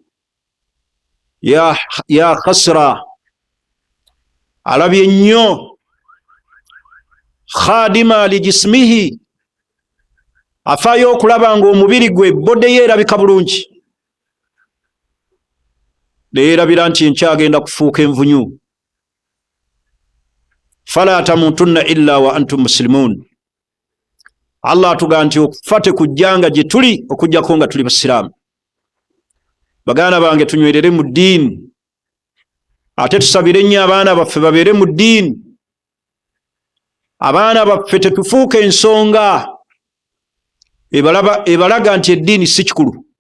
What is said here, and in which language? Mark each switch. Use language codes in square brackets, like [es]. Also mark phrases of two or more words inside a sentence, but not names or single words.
[ar] Ya khasra, [lg] alabye nnyo [ar] khadima li jismihi, [lg] afaayo okulaba nga omubiri gwe bodde ye erabika bulungi, neerabira nti nkyagenda kufuuka envunyu. [ar] فلا تموتن إلا وأنتم مسلمون. [lg] Allah atugaa nti okufa tekujjanga gye tuli okujjako nga tuli basiraamu. Baganda bange tunywerere mu ddiini, ate tusabire nnyo abaana baffe babeere mu ddiini. Abaana baffe tetufuuka ensonga ebalaga nti eddiini si kikulu.